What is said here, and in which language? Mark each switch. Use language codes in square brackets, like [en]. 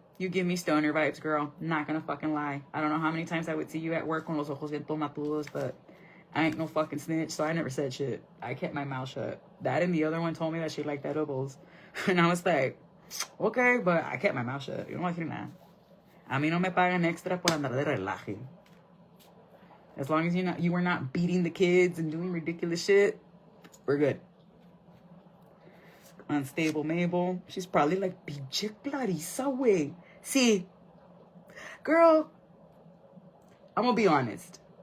[en] You give me stoner vibes, girl. Not gonna fucking lie. I don't know how many times I would see you at work [es] con los ojos bien tomatudos, [en] but I ain't no fucking snitch, so I never said shit. I kept my mouth shut. That and the other one told me that she liked edibles. And I was like, okay, but I kept my mouth shut. You don't like nada. [es] A mí no me pagan extra por andar de relaje. [en] As long as you were not beating the kids and doing ridiculous shit, we're good. Unstable Mabel. She's probably like, [es] pinche Clarissa, wey. [en] See, girl, I'm gonna be honest.